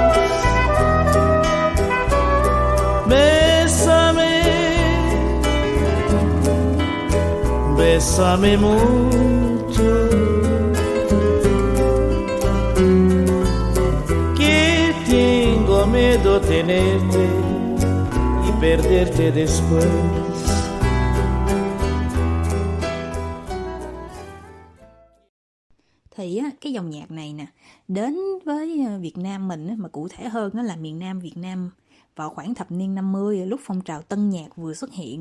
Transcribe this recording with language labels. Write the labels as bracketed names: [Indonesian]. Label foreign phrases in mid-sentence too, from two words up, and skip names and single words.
[Spanish] Bésame, bésame mucho, que tengo miedo tenerte y perderte después. [Vietnamese] Thì á, cái dòng nhạc này nè, đến với Việt Nam mình á, mà cụ thể hơn á, là miền Nam Việt Nam vào khoảng thập niên 50, lúc phong trào tân nhạc vừa xuất hiện.